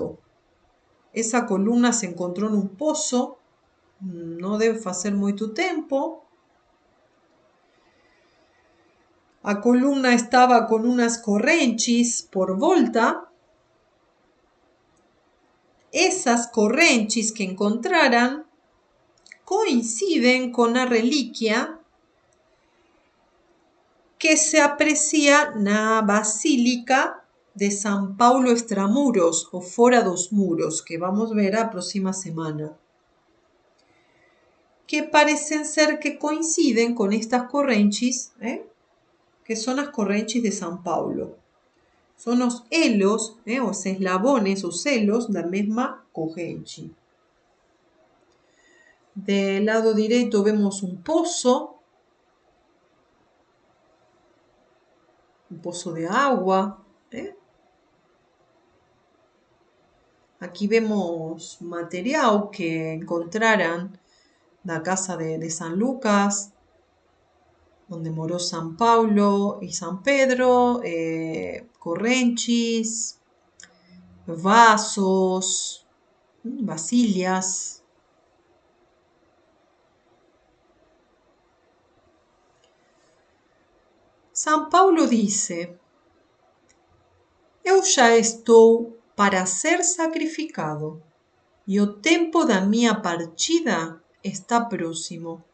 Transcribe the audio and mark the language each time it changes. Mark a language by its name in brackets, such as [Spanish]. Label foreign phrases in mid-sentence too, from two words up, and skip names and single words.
[Portuguese] Essa coluna se encontrou num poço, não deve fazer muito tempo. A coluna estava com umas correntes por volta. Essas correntes que encontraram [Spanish] coinciden con [Portuguese] a reliquia que se aprecia na Basílica de São Paulo Extramuros, ou fora dos muros, que vamos ver a próxima semana. [Spanish] Que parecen ser que coinciden con estas correntes, que son [Portuguese] as correntes [Spanish] de São Paulo. [Portuguese] Son os elos, os eslabones, os elos da mesma corrente. [Spanish] Del lado direito vemos un pozo de agua. Aquí vemos material que encontraran na casa de San Lucas, donde moró San Paulo y San Pedro, correnchis, vasos, vasilhas. [Portuguese] São Paulo dice: eu já estou para ser sacrificado, e o tempo da minha partida está próximo.